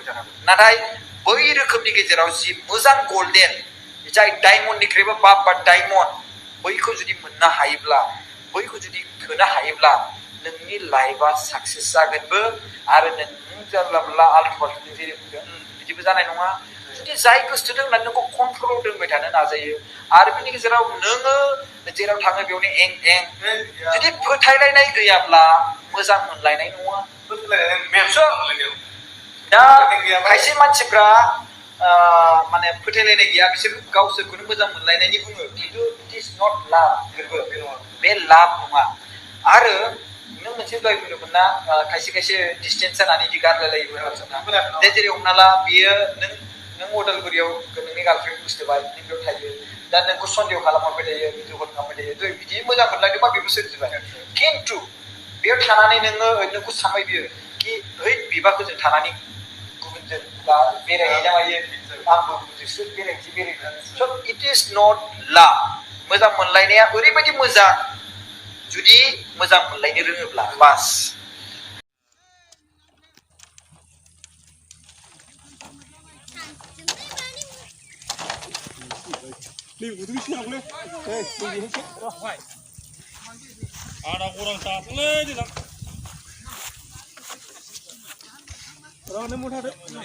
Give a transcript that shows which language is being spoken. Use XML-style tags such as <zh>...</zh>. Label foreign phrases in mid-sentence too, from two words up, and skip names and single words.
<brx>थानो हागौ नाथाय बै रोखोमनि गेजेराव जि मोजां गल्डेन जाय डायमन्डनिख्रुइबो बाब बा डायमन्ड बैखौ जुदि मोननो हायोब्ला बैखौ जुदि थोनो हायोब्ला नोंनि लाइफआ साक्सेस जागोनबो आरो नों जानला मोनला</brx> <hi>आल्टु फाल्टु</hi> <brx>जेरै बुंदों बिदिबो जानाय नङा जुदि जाय गोसोथोदों होननानै नोंखौ कन्ट्रलाव दोनबाय थानो नाजायो आरो बिनि गेजेराव नोङो जेराव थाङो बेयावनो एं एं जुदि फोथायलायनाय गैयाब्ला मोजां मोनलायनाय नङा दा खायसे मानसिफ्रा माने फोथायलायनाय गैया बिसोर गावसोरखौनो मोजां मोनलायनायनि बुङो खिन्थु</brx> <en>it is not love</en> <brx>बे लाभ नङा आरो नों मोनसे दहाय बुंदोंमोन ना खायसे खायसे डिसटेन्स जानानै बिदि गारलायलायोबो दे जेरै हमना ला बियो नों अदालगुरियाव नोंनि गार्लफ्रेन्ड बुस्थुबाय नों बेयाव थायो दा नोंखौ सन्देह खालामहरबाय थायो भिडिअ कल खालामबाय थायो बिदि मोजां मोनलायदोंबा बेबो सोरजिबाय खिन्थु बेयाव थानानै नोंखौ सानबाय बियो कि ओइ बिबाखौ जों थानानै गुबुनजों बा बेरायहैनो हायो आंबो गुबुनजोंसो बेरायहैनो</brx> <en>so it is not love</en> <brx>मोजां मोनलायनाया ओरैबायदि मोजां जुदि मोजां मोनलायनो रोङोब्ला बास</brx> <ms>Ada kurang satu lagi lah. Orang ni mudah deh.</ms>